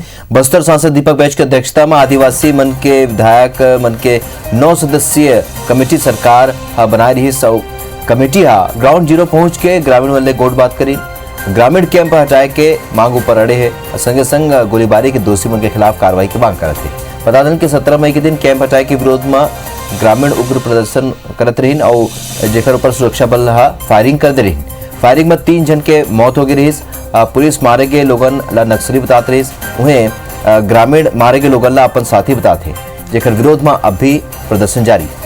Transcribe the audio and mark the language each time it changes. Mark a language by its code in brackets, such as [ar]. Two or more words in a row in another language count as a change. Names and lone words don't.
[hne] बस्तर सांसद दीपक बैज की अध्यक्षता में आदिवासी मन के विधायक मन के 9 सदस्यीय कमेटी सरकार बनाई रही। कमेटी [en] ground zero [hne] पहुंच के ग्रामीण वाले गोट बात करी, ग्रामीण कैंप हटाए के मांग पर अड़े है। संगे संग गोलीबारी के दोषी मन के खिलाफ कार्रवाई की मांग करते। बता दें कि 17 मई के दिन कैंप हटाए के विरोध में ग्रामीण उग्र प्रदर्शन करत रही और जेकर ऊपर सुरक्षा बल फायरिंग कर दे रही। फायरिंग में 3 जन के मौत हो गई रही। पुलिस मारे गए लोगन ला नक्सली बताते रही, उन्हें ग्रामीण मारे गए लोगन ला अपन साथी बताते, जेकर विरोध में अब भी प्रदर्शन जारी।